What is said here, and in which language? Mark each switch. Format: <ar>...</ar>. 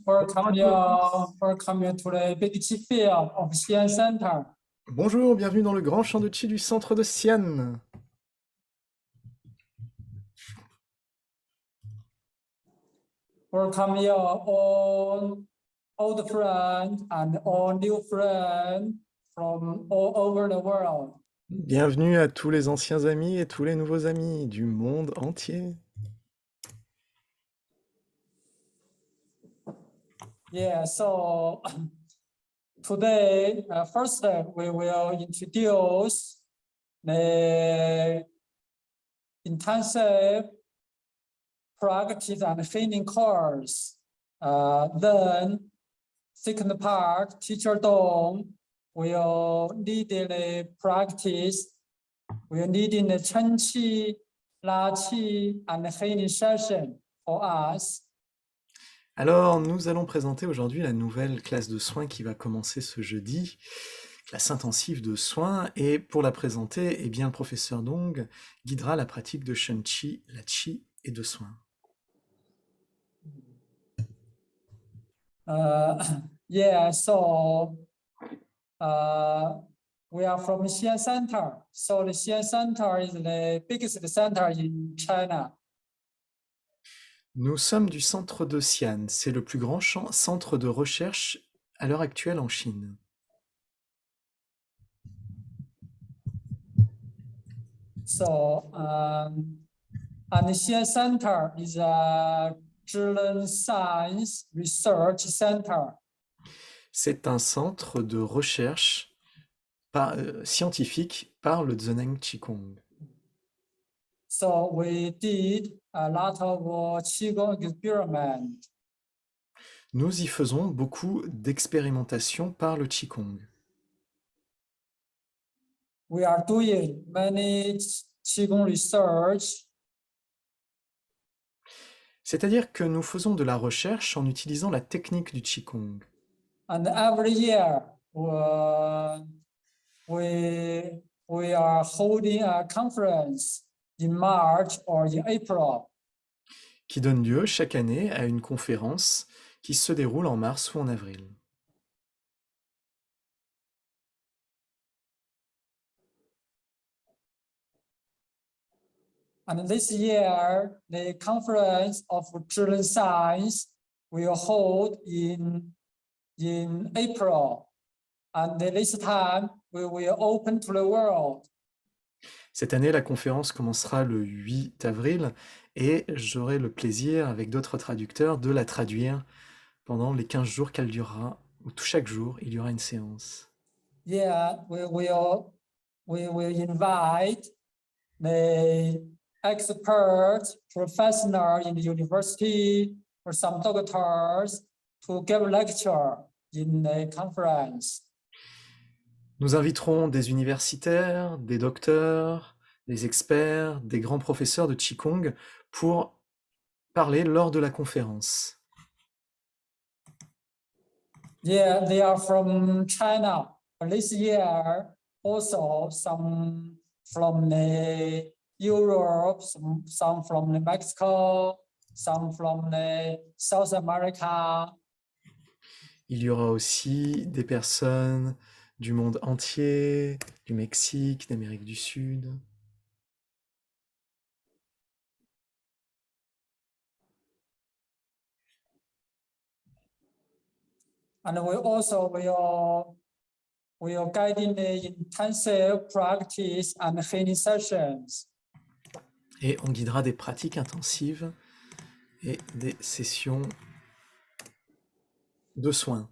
<en>Welcome you to the Big Chi Field of Xi'an Center.</en> <fr>Bonjour, bienvenue dans le grand champ de Qi du centre de Xi'an.</fr> <en>Welcome your all old friends and all new friends from all over the world.</en> <fr>Bienvenue à tous les anciens amis et tous les nouveaux amis du monde entier.</fr> <en>Yeah, so today, first we will introduce the intensive practice and training course. Then, second part, Teacher Dong will lead the practice. We'll lead in the Chen Qi, La Qi, and training session for us.</en> <fr>Alors, nous allons présenter aujourd'hui la nouvelle classe de soins qui va commencer ce jeudi, classe intensive de soins, et pour la présenter, eh bien, le professeur Dong guidera la pratique de Shen Qi, la Qi et de soins.</fr> <en>Yeah, so we are from Xi'an Center. So the Xi'an Center is the biggest center in China.</en> <fr>Nous sommes du centre de Xi'an, c'est le plus grand centre de recherche à l'heure actuelle en Chine.</fr> <en>So, and the Xi'an Center is a Zhilen Science Research Center.</en> <fr>C'est un centre de recherche scientifique par le Zheneng Qigong.</fr> <en>So we did a lot of Qigong experiment.</en> <fr>Nous y faisons beaucoup d'expérimentations par le Qigong.</fr> <en>We are doing many Qigong research.</en> <fr>C'est-à-dire que nous faisons de la recherche en utilisant la technique du Qigong.</fr> <en>And every year, we are holding a conference in March or in April.</en> <fr>Qui donne lieu chaque année à une conférence qui se déroule en mars ou en avril.</fr> <en>And this year, the conference of Zhilen Science will hold in April. And this time, we will open to the world.</en> <fr>Cette année, la conférence commencera le 8 avril et j'aurai le plaisir, avec d'autres traducteurs, de la traduire pendant les 15 jours qu'elle durera, où chaque jour, il y aura une séance.</fr> <en>Yeah, we will invite the experts, professionals in the university, or some doctors to give a lecture in the conference.</en> <fr>Nous inviterons des universitaires, des docteurs, des experts, des grands professeurs de Qigong pour parler lors de la conférence.</fr> <en>Yeah, they are from China. This year, also some from the Europe, some from the Mexico, some from the South America.</en> <fr>Il y aura aussi des personnes du monde entier, du Mexique, d'Amérique du Sud.</fr> <en>And we also will guide in the intensive practice and training sessions.</en> <fr>Et on guidera des pratiques intensives et des sessions de soins.</fr>